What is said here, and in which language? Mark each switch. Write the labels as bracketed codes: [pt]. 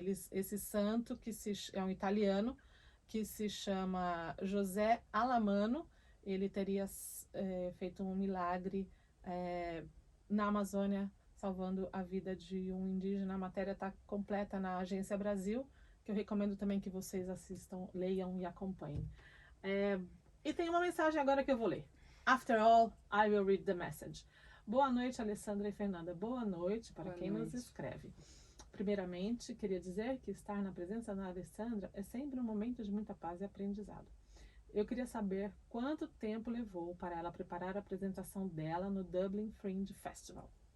[pt] Esse santo, que é um italiano, que se chama José Alamano, ele teria feito um milagre na Amazônia, salvando a vida de um indígena. A matéria está completa na Agência Brasil, que eu recomendo também que vocês assistam, leiam e acompanhem. E tem uma mensagem agora que eu vou ler. [en] After all, I will read the message. [pt] Boa noite, Alessandra e Fernanda. Boa noite para quem nos escreve. Primeiramente, queria dizer que estar na presença da Alessandra é sempre um momento de muita paz e aprendizado. Eu queria saber quanto tempo levou para ela preparar a apresentação dela no Dublin Fringe Festival.